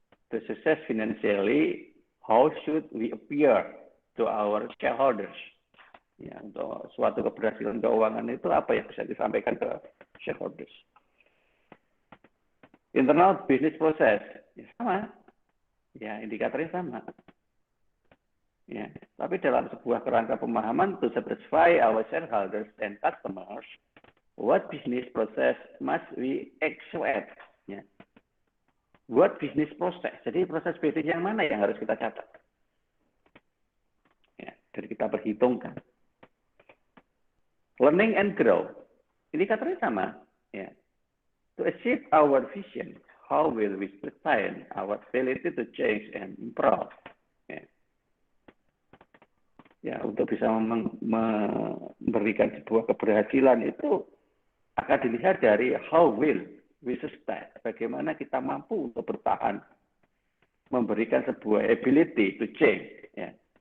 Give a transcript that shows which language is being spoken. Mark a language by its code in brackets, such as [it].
[en] To success financially, how should we appear to our shareholders? [id] Ya, untuk suatu keberhasilan keuangan itu apa yang bisa disampaikan ke shareholders? [en] Internal business process, [id] ya sama. Ya, indikatornya sama. Ya, tapi dalam sebuah kerangka pemahaman [en] to satisfy our shareholders and customers, what business process must we actuate? [id] Ya. [en] What business process? [id] Jadi proses bisnis yang mana yang harus kita catat? Ya, dan kita perhitungkan. [en] Learning and grow. [id] Indikatornya sama. Ya. [en] To achieve our vision, how will we sustain our ability to change and improve? [id] Ya. Ya, untuk bisa memberikan sebuah keberhasilan itu akan dilihat dari [en] how will we sustain. [id] Bagaimana kita mampu untuk bertahan, memberikan sebuah [en] ability to change, [id] ya.